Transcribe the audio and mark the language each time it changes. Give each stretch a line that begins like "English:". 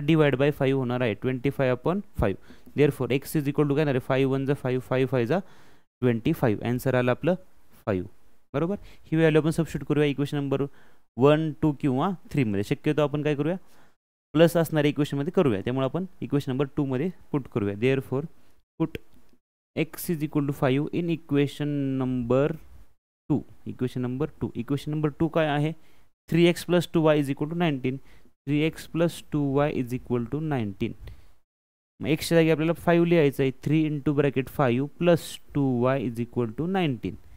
Marathi: Divide by 5 होणार आहे, 25/5।
English: therefore x is equal to
Marathi: काय येणार आहे? 5 1 जा 5, 5 5 जा 25। आन्सर आलं आपलं 5, बरोबर। ही व्हॅल्यू आपण सबस्टिट्यूट करूया इक्वेशन नंबर 1 2 किंवा 3 मध्ये। शक्यतो आपण काय करूया? प्लस असणाऱ्या इक्वेशनमध्ये करूया, त्यामुळे आपण इक्वेशन नंबर 2 मध्ये पुट करूया।
English: Therefore put x is equal to 5 in equation number 2।
Marathi: Equation number 2 काय आहे?
English: 3x plus 2y is equal to 19। 3x plus 2y is equal to 19।
Marathi: मग एक्सच्या जागी आपल्याला 5 लिहायचं आहे।
English: 3 into bracket 5 plus 2y is equal to 19।